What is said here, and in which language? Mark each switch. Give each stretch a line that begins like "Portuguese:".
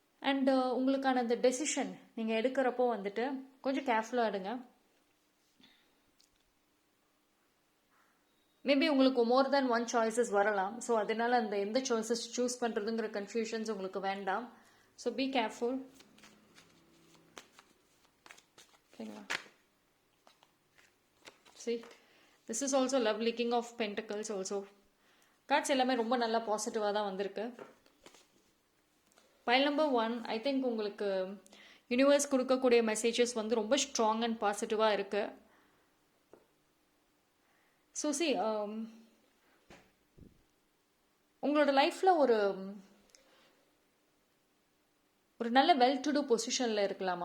Tamil: And உங்களுக்கான அந்த decision நீங்கள் எடுக்கிறப்போ வந்துட்டு கொஞ்சம் கேர்ஃபுல்லாக எடுங்க. மேபி உங்களுக்கு மோர் தேன் 1 சாய்ஸஸ் வரலாம். ஸோ அதனால அந்த எந்த சாய்ஸஸ் சூஸ் பண்ணுறதுங்கிற கன்ஃபியூஷன்ஸ் உங்களுக்கு வேண்டாம்.
English: So be careful.
Tamil: ஓகேங்களா,
English: see, this is also lovely. King of Pentacles also.
Tamil: Cards எல்லாமே ரொம்ப நல்லா பாசிட்டிவாக தான் வந்திருக்கு. பைல் நம்பர் 1,
English: I think
Tamil: உங்களுக்கு யூனிவர்ஸ் கொடுக்கக்கூடிய மெசேஜஸ் வந்து ரொம்ப ஸ்ட்ராங் அண்ட் பாசிட்டிவாக இருக்குது. ஸோ சி உங்களோட லைஃப்பில் ஒரு நல்ல வெல் டு டூ பொசிஷனில் இருக்கலாம்.